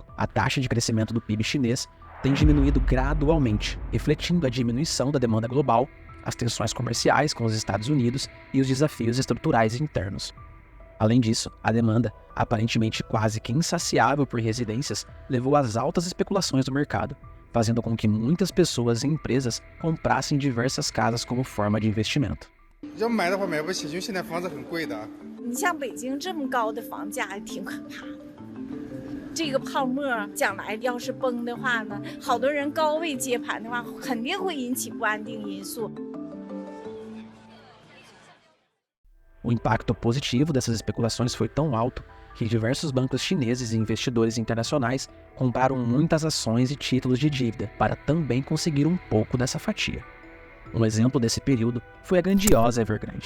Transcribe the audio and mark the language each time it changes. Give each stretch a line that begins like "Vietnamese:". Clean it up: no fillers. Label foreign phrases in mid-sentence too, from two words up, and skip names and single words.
Portuguese: A taxa de crescimento do PIB chinês tem diminuído gradualmente, refletindo a diminuição da demanda global, as tensões comerciais com os Estados Unidos e os desafios estruturais internos. Além disso, a demanda, aparentemente quase que insaciável por residências, levou às altas especulações do mercado, fazendo com que muitas pessoas e empresas comprassem diversas casas como forma de investimento.
Chinese: 要买的话买不起，因为现在房子很贵的。你像北京这么高的房价，挺可怕的。 这个泡沫将来要是崩的话呢，好多人高位接盘的话，肯定会引起不安定因素。
Portuguese: O impacto positivo dessas especulações foi tão alto que diversos bancos chineses e investidores internacionais compraram muitas ações e títulos de dívida para também conseguir um pouco dessa fatia. Um exemplo desse período foi a grandiosa Evergrande.